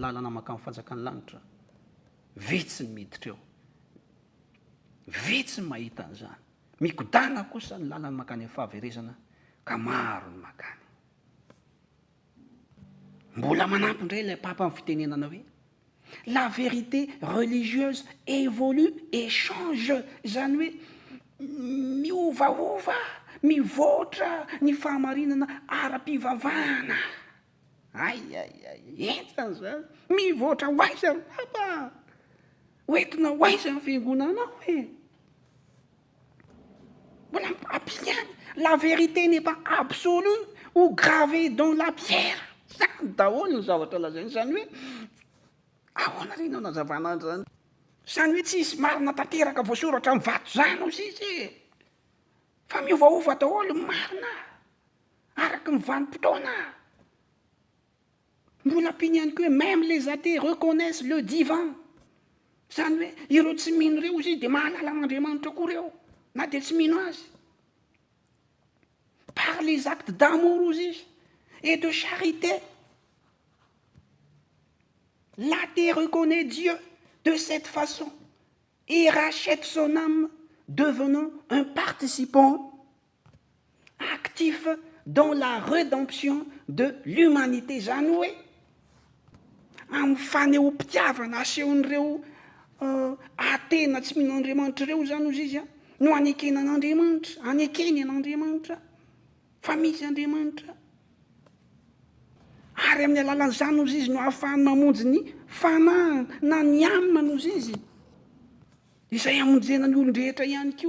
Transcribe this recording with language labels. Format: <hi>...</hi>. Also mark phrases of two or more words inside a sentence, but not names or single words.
<mg>lalana maka amin'ny fanjakan'ny lanitra vitsy ny miditra eo vitsy ny mahita an'izany mikodana kosa ny lalany makany amin'ny fahaverezana ka maro ny makany mbola manampy indray ilay papa amin'ny fitenenana hoe</mg> <fr>la vérité religieuse évolue et change,</fr> <mg>zany hoe miovaova, mivoatra ny fahamarinana ara-pivavahana. Entany zany mivoatra hoaiza ry papa, hoentina hoaiza ny fiangonanao hoe mbola ampiliany.</mg> <fr>La vérité n'est pas absolue ou gravée dans la pierre.</fr> <mg>Zany daholo ny zavatra lazainy, zany hoe ahoana reny ao nazavana zany, zany hoe tsy isy marina tanteraka voasoratra amin'ny vato zany ao izy, fa miovaova daholo ny marina araky ny vanim-potoana. Mbola ampiny ihany koa hoe</mg> <fr>même les athées reconnaissent le divin,</fr> <mg>zany hoe ireo tsy mino reo izy dia mahalala an'Andriamanitra koa reo na dia tsy mino azy.</mg> <fr>Par les actes d'amour izy et de charité, l'athée reconnaît Dieu de cette façon et rachète son âme, devenant un participant actif dans la rédemption de l'humanité.</fr> <mg>Zany hoe amin'ny fanehoam-pitiavana asehon'ireo atena tsy mino Andriamanitra reo zany ozy izy no anekena an'Andriamanitra, anekeny an'Andriamanitra fa misy Andriamanitra. Ary amin'ny alalan'izany ozy izy no ahafahany mamonjy ny fanahy na ny amina nozy izy izay amonjena ny olon-drehetra ihany koa.</mg>